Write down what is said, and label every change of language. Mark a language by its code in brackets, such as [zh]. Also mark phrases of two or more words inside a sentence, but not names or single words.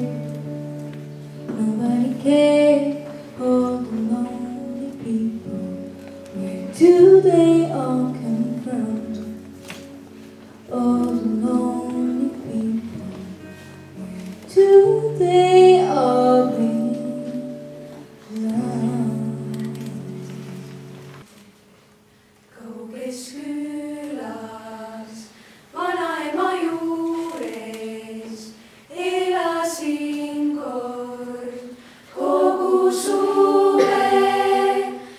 [en] Nobody cared, all the lonely people. Where do they all come from? All the lonely people. Where do they all belong? [et] Kauges külas vanaema juures elasin kord kogu suve.